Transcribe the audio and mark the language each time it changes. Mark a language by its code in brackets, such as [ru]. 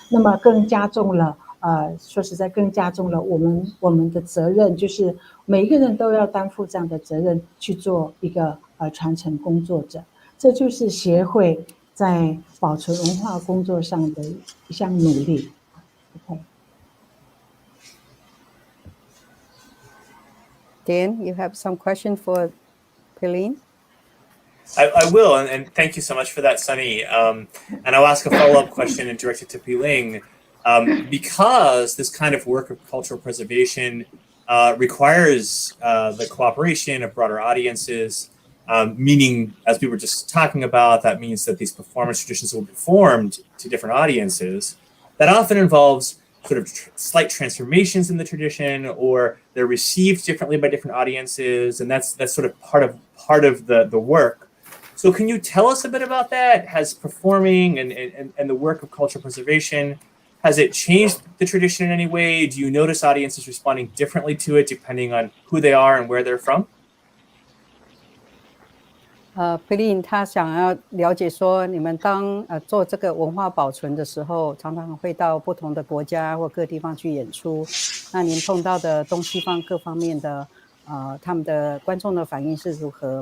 [zh] 那么更加重了说实在更加重了我们的责任，就是每一个人都要担负这样的责任，去做一个传承工作者。这就是协会在保存文化工作上的一项努力。 [en] OK。 Dan, you have some question for Chih-Lin? I will, and thank you so much for that, Sunny. And I'll ask a follow-up question and direct it to Chih-Lin. Because this kind of work of cultural preservation requires the cooperation of broader audiences, meaning, as we were just talking about, that means that these performance traditions will be performed to different audiences. That often involves sort of slight transformations in the tradition, or they're received differently by different audiences, and that's sort of part of the work. So can you tell us a bit about that? Has performing and the work of cultural preservation, has it changed the tradition in any way? Do you notice audiences responding differently to it depending on who they are and where they're from? [zh] Chih-Lin 他想要了解说，你们当做这个文化保存的时候，常常会到不同的国家或各地方去演出。那您碰到的东西方各方面的他们的观众的反应是如何？